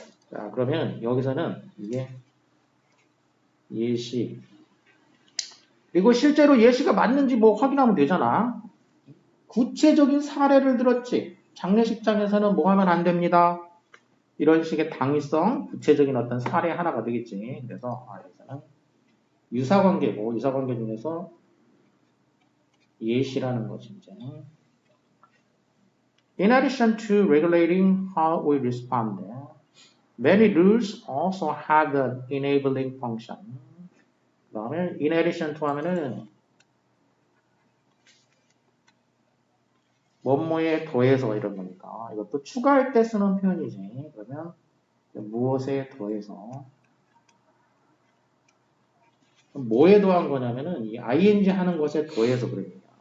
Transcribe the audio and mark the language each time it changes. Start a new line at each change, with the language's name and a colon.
Korean: 자, 그러면 여기서는 이게 예시. 그리고 실제로 예시가 맞는지 뭐 확인하면 되잖아. 구체적인 사례를 들었지. 장례식장에서는 뭐 하면 안 됩니다. 이런 식의 당위성, 구체적인 어떤 사례 하나가 되겠지. 그래서 여기서는 유사관계고 유사관계 중에서 예시라는 것이 이제
English: In addition to regulating how we respond, many rules also have an enabling function.
Korean: 그 다음에 in addition to 하면은 뭐뭐에 더해서 이런 거니까 이것도 추가할 때 쓰는 표현이지. 그러면 무엇에 더해서 뭐에 더한 거냐면은 이 ing 하는 것에 더해서 그런 얘기야.